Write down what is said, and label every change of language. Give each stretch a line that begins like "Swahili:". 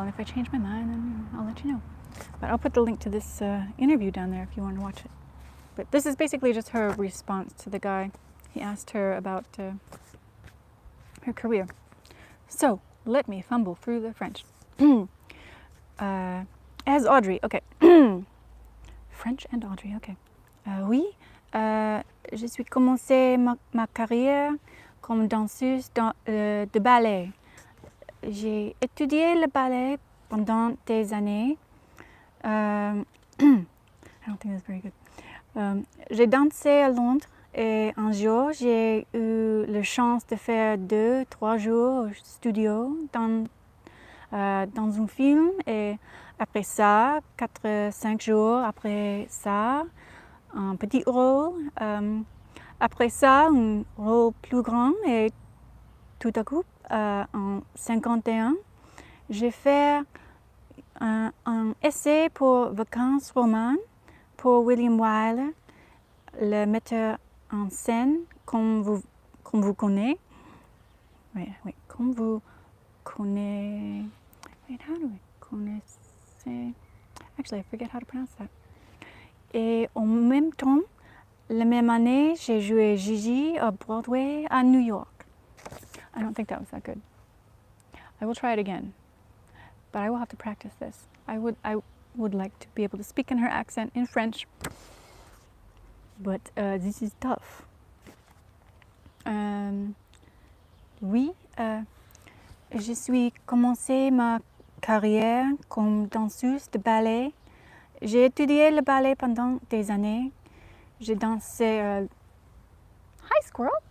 English: And if I change my mind, then I'll let you know. But I'll put the link to this interview down there if you want to watch it. But this is basically just her response to the guy. He asked her about her career. So, let me fumble through the French. As Audrey, okay. French and Audrey, ok.
French: Oui, je suis commencé ma carrière comme danseuse de ballet. J'ai étudié le ballet pendant des années.
English: I don't think that's very good.
French: J'ai dansé à Londres et un jour, j'ai eu la chance de faire 2-3 jours au studio dans un film et après ça, 4-5 jours après ça, un petit rôle. Après ça, un rôle plus grand et tout à coup, en 51, j'ai fait un essai pour Vacances romanes pour William Wyler, le metteur en scène, comme vous connaissez. Oui, comme vous connaissez.
English: Wait, how do we connaissez? Actually, I forget how to pronounce that.
French: Et en même temps, la même année, j'ai joué Gigi à Broadway à New York.
English: I don't think that was that good. I will try it again, but I will have to practice this. I would like to be able to speak in her accent in French, but this is tough.
French: Oui, je suis commencé ma carrière comme danseuse de ballet. J'ai étudié le ballet pendant des années. J'ai dansé...
English: Hi, squirrel!